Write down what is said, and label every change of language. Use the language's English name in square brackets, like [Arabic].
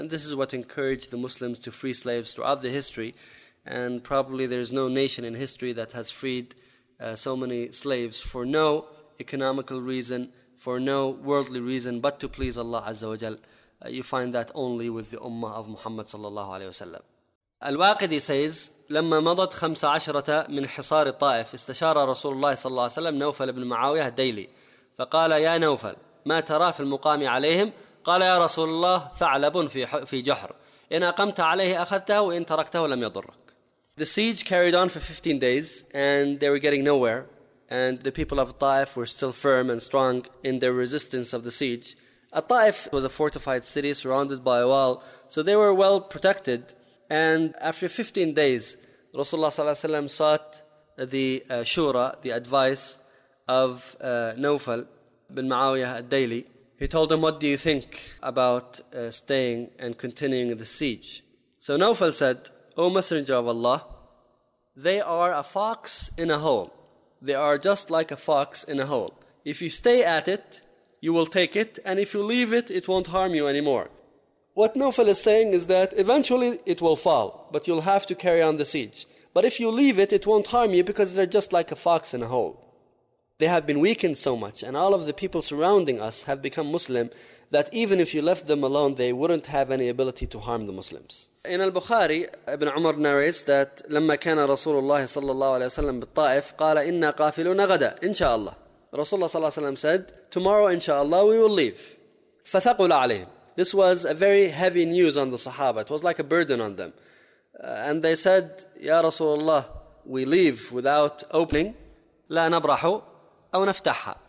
[English] And this is what encouraged the Muslims to free slaves throughout the history. And probably there is no nation in history that has freed so many slaves for no economical reason, for no worldly reason, but to please Allah Azza wa Jal. You find that only with the Ummah of Muhammad sallallahu alayhi wa sallam. Al-Waqidi says, [Arabic] لما مضت خمس عشرة من حصار الطائف استشار رسول الله صلى الله عليه وسلم نوفل بن معاوية الديلي فقال يا نوفل ما ترى في المقام عليهم؟ قال يا رسول الله ثعلب في جحر إن أقمت عليه أخذته وإن تركته لم يضرك. [English] The siege carried on for 15 days and they were getting nowhere, and the people of Taif were still firm and strong in their resistance of the siege. Taif was a fortified city surrounded by a wall, so they were well protected. And after 15 days, Rasulullah sallallahu alayhi wa sallam sought the shura, the advice of Nawfal bin Muawiyah al-Dayli. He told him, what do you think about staying and continuing the siege? So Nawfal said, O Messenger of Allah, they are a fox in a hole. They are just like a fox in a hole. If you stay at it, you will take it. And if you leave it, it won't harm you anymore. What Nawfal is saying is that eventually it will fall, but you'll have to carry on the siege. But if you leave it, it won't harm you because they're just like a fox in a hole. They have been weakened so much, and all of the people surrounding us have become Muslim, that even if you left them alone, they wouldn't have any ability to harm the Muslims. In al-Bukhari, Ibn Umar narrates that [Arabic] لما كان رسول الله صلى الله عليه وسلم بالطائف قال إنا قافلون غدا إن شاء الله. [English] Rasulullah صلى الله عليه وسلم said, tomorrow inshallah we will leave. [Arabic] فثقل عليهم. [English] This was a very heavy news on the Sahaba. It was like a burden on them. And they said, Ya Rasulullah, we leave without opening. [Arabic] لا نبرح أو نفتحها.